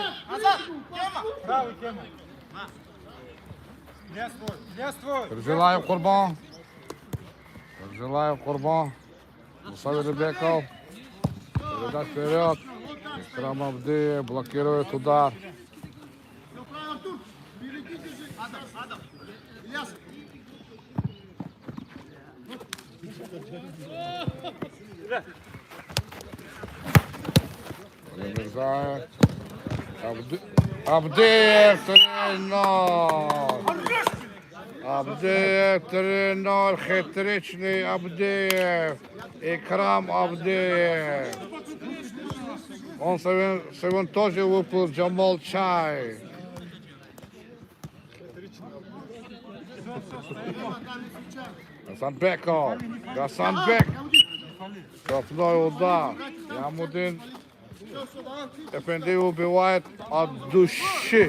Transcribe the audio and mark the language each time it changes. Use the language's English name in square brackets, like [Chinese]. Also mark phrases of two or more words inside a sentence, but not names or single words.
[Russian] Назад, Тема. Правый, Тема. Не свой. Ферзилаев Курбан. Мусави Ребеков. Передать вперед. Икрам Абдиев блокирует удар. Мирзаев. Абдиев 3-0. Абдиев 3-0. Хитричный Абдиев. Икрам Абдиев. Он сегодня тоже выпил Джамол Чай. Гасанбек. Штрафной удар. Ямудин Эфенди убивает от души.